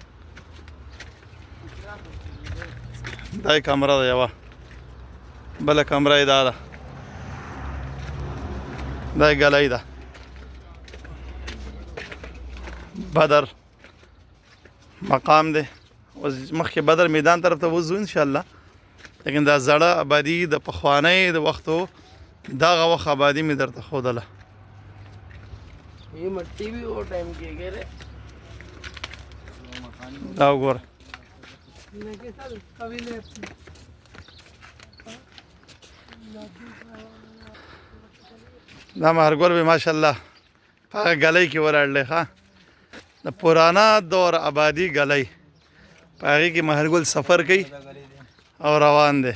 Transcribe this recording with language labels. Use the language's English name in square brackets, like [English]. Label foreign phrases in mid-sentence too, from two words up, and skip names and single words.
[Pashto] دا یې کمره ده یوه، بله کمره یې دا ده، دا یې ګلی ده. بدر مقام دی، اوس مخکې بدر میدان طرف ته وځو انشاءالله، لیکن دا زړه آبادي د پخوانۍ د وختو دغه وخت آبادي مې درته ښودله. [Urdu] یہ مٹی بھی وہ ٹائم کی ہے رے. [Pashto] دا وګوره دا مهرګل به ماشاءالله په هغه ګلۍ کې ولاړلی ښه. د پرانا دور آبادي ګلۍ په هغې کې مهرګل سفر کوي او روان دی.